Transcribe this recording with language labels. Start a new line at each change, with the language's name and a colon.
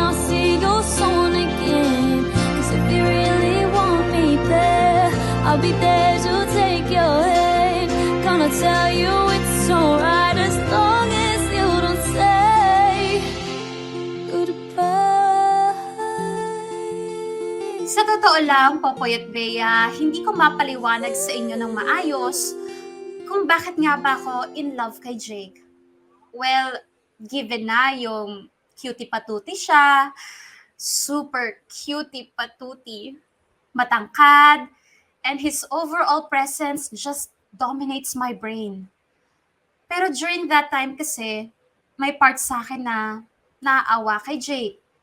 English: I'll see you soon again. 'Cause if you really want me there, I'll be there to take your hand. Gonna tell you it's alright as long as you don't say goodbye.
Filipino: Sa totoo lang, Popoy at Bea, hindi ko mapaliwanag sa inyo ng maayos kung bakit nga ba ako in love kay Jake.
English: Well, given
Filipino: na yung cutie patuti siya,
English: super cutie patuti, matangkad, and his overall presence just dominates my brain.
Filipino: Pero
English: during that time
Filipino: kasi, may part sa akin na naaawa kay Jake.